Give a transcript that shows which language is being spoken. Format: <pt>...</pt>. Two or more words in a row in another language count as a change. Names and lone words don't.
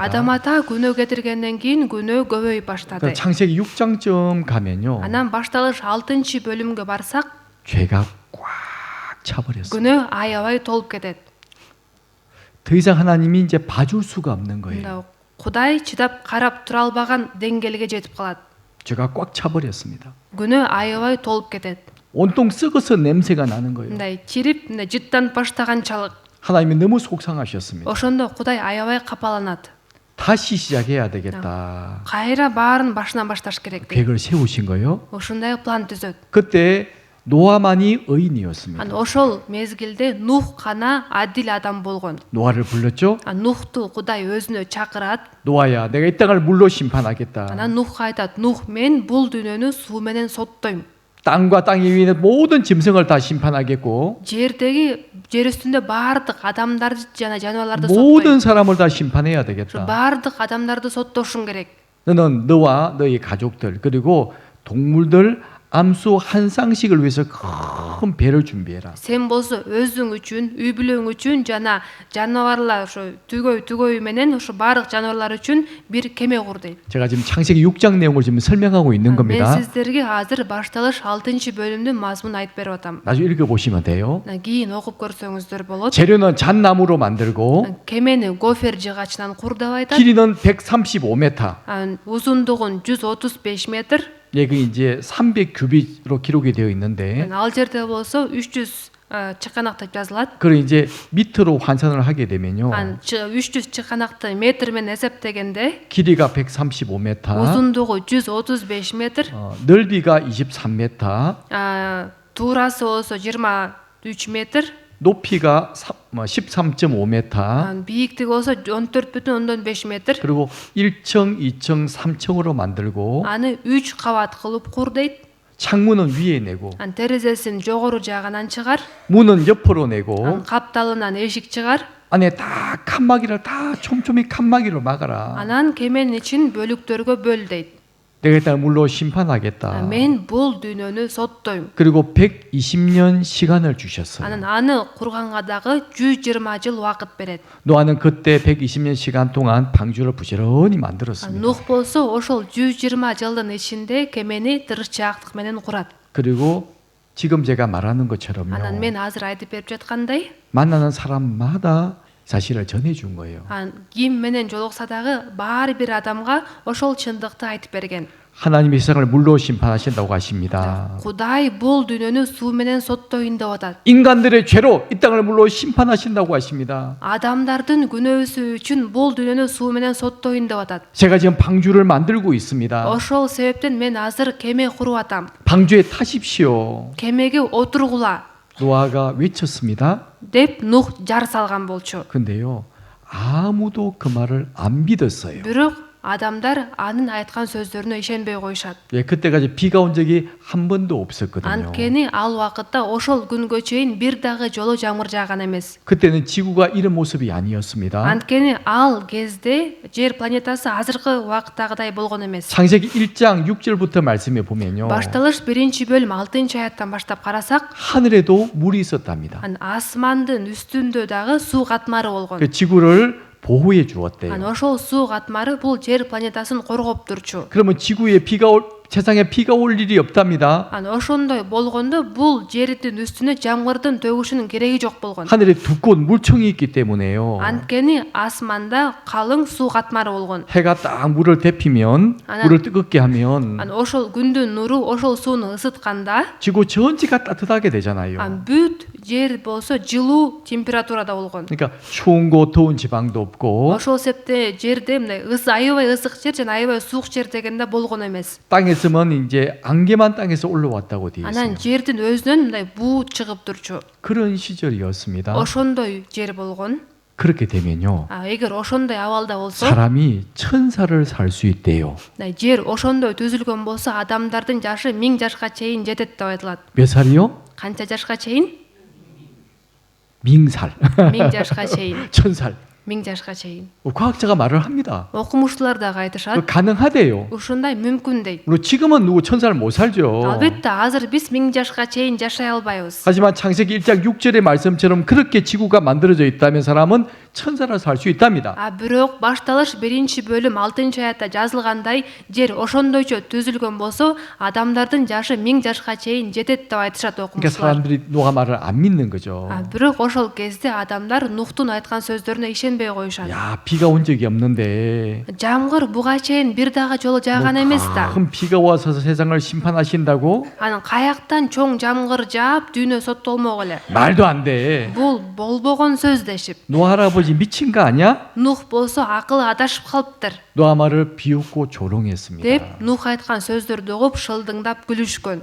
<ky>адам ата күнөө кетиргенден кийин күнөө көбөйүп баштады.</ky> <ko>그러니까 창세기 6장쯤 가면요.</ko> <ky>анан башталыш 6-бөлүмгө барсак</ky> <ko>죄가 꽉 차버렸어요.</ko> <ky>күнөө аябай толуп кетет.</ky> <ko>더 이상 하나님이 이제 봐줄 수가 없는 거예요.</ko> <ky>мында Кудай чыдап карап тура албаган деңгээлге жетип калат.</ky> <ko>죄가 꽉 차버렸습니다.</ko> <ky>күнөө аябай толуп кетет.</ky> <ko>온통 썩어서 냄새가 나는 거예요.</ko> <ky>мындай чирип, мындай жыттанып баштаганчалык.</ky> <ko>하나님이 너무 속상하셨습니다.</ko> <ky>ошондо Кудай аябай капаланат.</ky> <ko>다시 시작해야 되겠다.</ko> <ky>кайра баарын башынан башташ керек дейт.</ky> <ko>계획을 세우신 거예요.</ko> <ky>ушундай план түзөт.</ky> <ko>그때 노아만이 의인이었습니다.</ko> <ky>анан ошол мезгилде Нух гана адил адам болгон.</ky> <ko>노아를 불렀죠.</ko> <ky>Нухту Кудай өзүнө чакырат.</ky> <ko>노아야, 내가 이 땅을 물로 심판하겠다.</ko> <ky>анан Нухка айтат: "Нух, мен бул дүйнөнү суу менен соттойм.</ky> <ko>땅과 땅 위에 있는 모든 짐승을 다 심판하겠고</ko> <ky>жер үстүндө баардык адамдарды жана жаныбарларды</ky> <ko>모든</ko> <ky>соттойм.</ky> <ko>사람을 다 심판해야 되겠다.</ko> <ky>баардык адамдарды соттошуң керек.</ky> <ko>너는 너와 너의 가족들 그리고 동물들 암수 한 쌍씩을 위해서 큰 배를 준비해라.</ko> <ky>сен болсо өзүң үчүн, үй бүлөң үчүн жана жаныбарлар ошо түгөй менен ошо баардык жаныбарлар үчүн бир кеме кур дейт.</ky> <ko>제가 지금 창세기 6장 내용을 지금 설명하고 있는</ko> <ky>мен</ky> <ko>겁니다.</ko> <ky>сиздерге азыр башталыш 6-бөлүмдүн мазмунун айтып берип атам.</ky> <ko>나중에 읽어보시면 돼요.</ko> <ky>кийин окуп көрсөңүздөр болот.</ky> <ko>재료는 잣나무로 만들고</ko> <ky>кемени гофер жыгачынан кур деп айтат.</ky> <ko>길이는 135m.</ko> <ky>узундугун 135 метр.</ky> <ko>여기 이제 300규빗으로 기록이 되어 있는데</ko> <ky>ал жерде болсо 300 чыканак деп жазылат.</ky> <ko>그걸 이제 미터로 환산을 하게 되면요.</ko> <ky>300 чыканакты метр менен эсептегенде</ky> <ko>길이가 135m,</ko> <ky>узундугу 135 метр,</ky> <ko>넓이가 23m,</ko> <ky>туурасы болсо 23 метр,</ky> <ko>높이가 13.5m,</ko> <ky>бийиктиги болсо 14,5 метр.</ky> <ko>그리고 1층, 2층, 3층으로 만들고</ko> <ky>аны 3 кабат кылып кур дейт.</ky> <ko>창문은 위에 내고</ko> <ky>терезесин жогору жагынан чыгар.</ky> <ko>문은 옆으로 내고</ko> <ky>капталынан эшик чыгар.</ky> <ko>안에 다 칸막이를 다 촘촘히 칸막이로 막아라.</ko> <ky>анан кеменин ичин бөлүктөргө бөл дейт.</ky> <ko>내가 이 땅을 물로 심판하겠다.</ko> <ky>мен бул дүйнөнү соттойм.</ky> <ko>그리고 120년 시간을 주셨어요.</ko> <ky>анан аны курганга дагы 120 жыл убакыт берет.</ky> <ko>노아는 그때 120년 시간 동안 방주를 부지런히 만들었습니다.</ko> <ky>Нух болсо ошол 120 жылдын ичинде кемени тырышчаактык менен курат.</ky> <ko>그리고 지금 제가 말하는 것처럼요.</ko> <ky>анан мен азыр айтып берип жаткандай,</ky> <ko>만나는 사람마다 사실을 전해준 거예요.</ko> <ky>ким менен жолукса дагы баары бир адамга ошол чындыкты айтып берген.</ky> <ko>하나님이 세상을 물로 심판하신다고 하십니다.</ko> <ky>Кудай бул дүйнөнү суу менен соттойн деп атат.</ky> <ko>인간들의 죄로 이 땅을 물로 심판하신다고 하십니다.</ko> <ky>адамдардын күнөөсү үчүн бул дүйнөнү суу менен соттойн деп атат.</ky> <ko>제가 지금 방주를 만들고 있습니다.</ko> <ky>ошол себептен мен азыр кеме куруп атам.</ky> <ko>방주에 타십시오.</ko> <ky>кемеге отургула</ky> <ko>노아가 외쳤습니다.</ko> <ky>деп Нух жар салган болчу.</ky> <ko>근데요, 아무도 그 말을 안 믿었어요.</ko> <ky>бирок адамдар анын айткан сөздөрүнө ишенбей коюшат.</ky> <ko>예, 그때까지 비가 온 적이 한 번도 없었거든요.</ko> <ky>Анткени ал убакытта ошол күнгө чейин бир дагы жолу жамгыр жааган эмес.</ky> <ko>그때는 지구가 이런 모습이 아니었습니다.</ko> <ky>Анткени ал кезде жер планетасы азыркы убакыттагыдай болгон эмес.</ky> <ko>창세기 1장 6절부터 말씀해 보면요.</ko> <ky>Башталыш 1-бөлүм 6-аяттан баштап карасак,</ky> <ko>하늘에도 물이 있었답니다.</ko> <ky>асмандын үстүндө дагы суу катмары болгон.</ky> <ko>그 지구를 보호해 주었대요.</ko> <ky>Ошол суу катмары бул жер планетасын коргоп турчу.</ky> <ko>그러면 지구에 세상에 비가 올 일이 없답니다.</ko> <ky>Ошондой болгондо бул жердин үстүнө жамгырдын төгүшүнүн кереги жок болгон.</ky> <ko>하늘에 두꺼운 물총이 있기 때문에요.</ko> <ky>Анткени асманда калың суу катмары болгон.</ky> <ko>해가 딱 물을 데피면 물을 뜨겁게 하면</ko> <ky>Ошол күндүн нуру ошол сууну ысытканда</ky> <ko>지구 전체가 따뜻하게 되잖아요.</ko> <ky>бүт жер болсо жылуу температурада болгон.</ky> <ko>그러니까 추운 곳 더운 지방도 없고</ko> <ky>Ошол себепте жерде мындай аябай ысык жер жана аябай суук жер дегенде болгон эмес.</ky> <ko>땅에서는 이제 안개만 땅에서 올라왔다고 되어 있어요.</ko> <ky>Анан жердин өзүнөн мындай буу чыгып турчу.</ky> <ko>그런 시절이었습니다.</ko> <ky>Ошондой жер болгон.</ky> <ko>그렇게 되면요.</ko> <ky>Эгер ошондой абалда болсо,</ky> <ko>사람이 천사를 살 수 있대요.</ko> <ky>жер ошондой түзүлгөн болсо, адамдардын жашы 1000 жашка чейин жетет деп айтылат.</ky> <ko>몇 살이요?</ko> <ky>Канча жашка чейин?</ky> <ko>밍살.</ko> <ky>1000 жашка чейин.</ky> <ko>1000살.</ko> <ky>1000 жашка чейин.</ky> <ko>과학자가 말을 합니다.</ko> <ky>Окумуштуулар дагы айтышат.</ky> <ko>가능하대요.</ko> <ky>Ушундай мүмкүн дейт.</ky> <ko>물론 지금은 누구 1000살 못 살죠.</ko> <ky>Албетте азыр биз 1000 жашка чейин жашай албайбыз.</ky> <ko>하지만 창세기 1장 6절의 말씀처럼 그렇게 지구가 만들어져 있다면 사람은 1000살을 살 수 있답니다.</ko> <ky>Бирок башталыш 1-бөлүм 6-аятта жазылгандай, жер ошондойчо түзүлгөн болсо, адамдардын жашы 1000 жашка чейин жетет деп айтышат</ky> <ko>그러니까</ko> <ky>окумуштуулар.</ky> <ko>사람들이 노아 말을 안 믿는 거죠.</ko> <ky>Бирок ошол кезде адамдар Нухтун айткан сөздөрүнө ишенбей коюшат.</ky> <ko>야, 비가 온 적이 없는데</ko> <ky>Жамгыр буга чейин бир дагы жолу жааган эмес да.</ky> <ko>큰 비가 와서 세상을 심판하신다고?</ko> <ky>Анан каяктан чоң жамгыр жаап дүйнө соттолмок эле.</ky> <ko>말도 안 돼.</ko> <ky>Бул болбогон сөз дешип.</ky> <ko>노아 할아버지 미친 거 아니야?</ko> <ky>Нух болсо акылы адашып калыптыр</ky> <ko>노아 말을 비웃고 조롱했습니다.</ko> <ky>деп Нух айткан сөздөрдү угуп шылдыңдап күлүшкөн.</ky>